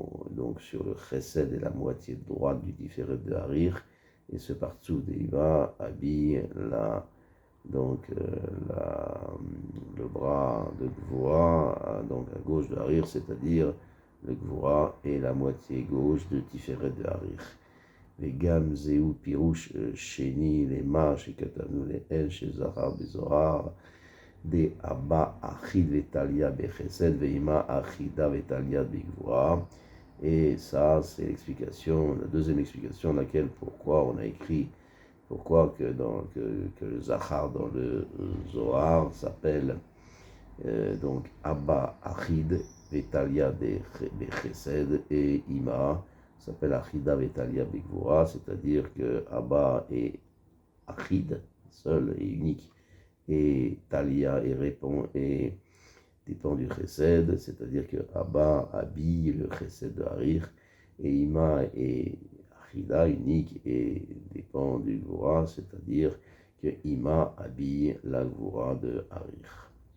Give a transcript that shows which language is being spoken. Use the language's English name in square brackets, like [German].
[French] donc sur le chesed et la moitié droite du différé de Harir, et ce partout d'Iva habille le bras de Gvura, donc à gauche de Harir, c'est-à-dire le Gvura et la moitié gauche de différé de Harir. [Hebrew] וגם זהו פירוש שני למה שכתבנו לאל שזכר בזוהר, [Aramaic] d'Abba Achid Vetalia Bechesed Veima Achida Vetalia Bigvura. [French] Et ça, c'est l'explication, la deuxième explication, laquelle pourquoi on a écrit, pourquoi que le Zachar dans le Zohar s'appelle donc Abba Achid Vetalia Bechesed et Ima s'appelle Achida Vetalia Bigvura, c'est-à-dire que Abba est Achid, seul et unique, et Talia dépend du Chesed, c'est-à dire que Abba habille le Chesed de Harir, et Ima est Achida, unique, et dépend du Gvura, c'est-à-dire que Ima habille la Gvura de Harir.